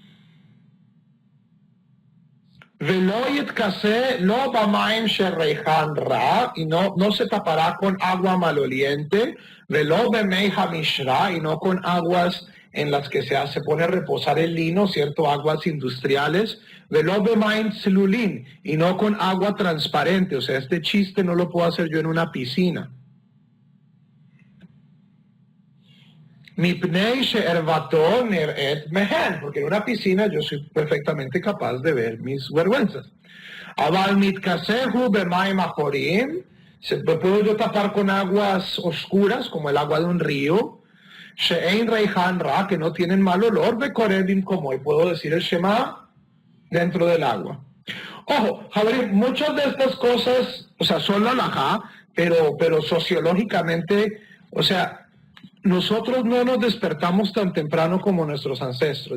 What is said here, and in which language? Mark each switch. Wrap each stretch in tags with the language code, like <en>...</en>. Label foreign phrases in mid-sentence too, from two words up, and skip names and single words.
<es>Y no se tapará con agua maloliente, y no con aguas en las que se pone a reposar el lino, ¿cierto? Aguas industriales, y no con agua transparente. O sea, este chiste no lo puedo hacer yo en una piscina.</es> <he>מפני שערותו נראית מהן,</he> <es>porque en una piscina yo soy perfectamente capaz de ver mis vergüenzas.</es> <he>אבל מתכסה במים עכורים,</he> <es>me puedo yo tapar con aguas oscuras, como el agua de un río,</es> <he>שאין ריחן רע,</he> <es>que no tienen mal olor, bekorebim, como, y puedo decir el Shema dentro del agua. Ojo, Javier, muchas de estas cosas, o sea, son la halajá, pero sociológicamente, o sea, nosotros no nos despertamos tan temprano como nuestros ancestros.</es>